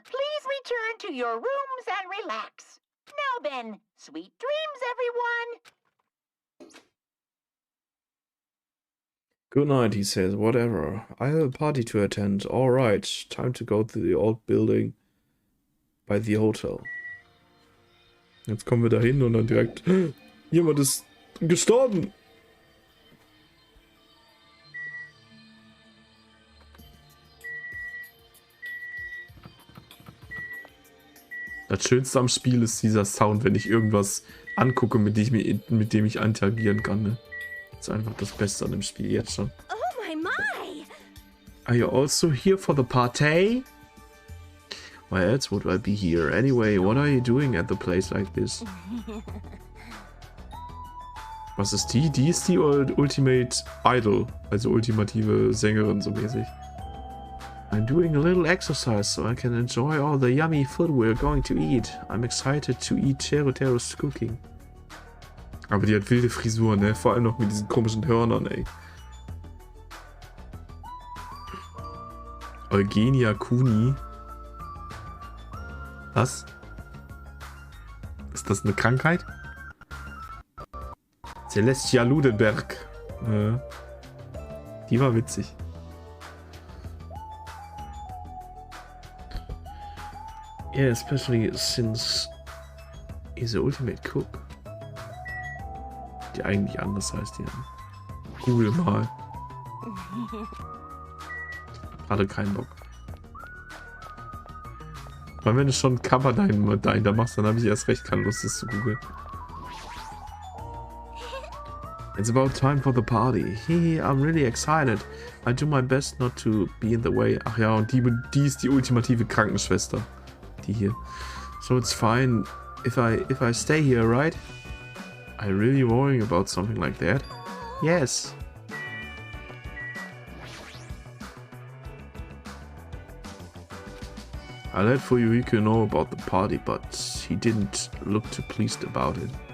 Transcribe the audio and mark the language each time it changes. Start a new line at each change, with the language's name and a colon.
English: Please return to your rooms and relax. Now then, sweet dreams, everyone. Good night, he says. Whatever. I have a party to attend. All right, time to go to the old building by the hotel.
German: Jetzt kommen wir da hin und dann direkt... Jemand ist gestorben! Das Schönste am Spiel ist dieser Sound, wenn ich irgendwas angucke, mit dem ich interagieren kann. Ne? Das ist einfach das Beste an dem Spiel jetzt schon.
English: Oh my my! Are you also here for the party? Why else would I be here? Anyway, what are you doing at the place like this?
German: Was ist die? Die ist die Ultimate Idol, also ultimative Sängerin so mäßig.
English: I'm doing a little exercise so I can enjoy all the yummy food we're going to eat. I'm excited to eat Tero's cooking.
German: Aber die hat wilde Frisur, ne? Vor allem noch mit diesen komischen Hörnern, ey. Eugenia Kuni. Was? Ist das eine Krankheit? Celestia Ludenberg. Die war witzig.
English: Yeah, especially since he's the ultimate cook.
German: Die eigentlich anders heißt, ja. Google mal. Hatte keinen Bock. Weil wenn du schon Cover dahinter machst, dann habe ich erst recht keine Lust, das zu googeln.
English: It's about time for the party. Hehe, I'm really excited. I do my best not to be in the way.
German: Ach ja, und die ist die ultimative Krankenschwester. Die hier.
English: So it's fine if I stay here, right? Are you really worrying about something like that? Yes. I let Fuyuhiko know about the party, but he didn't look too pleased about it.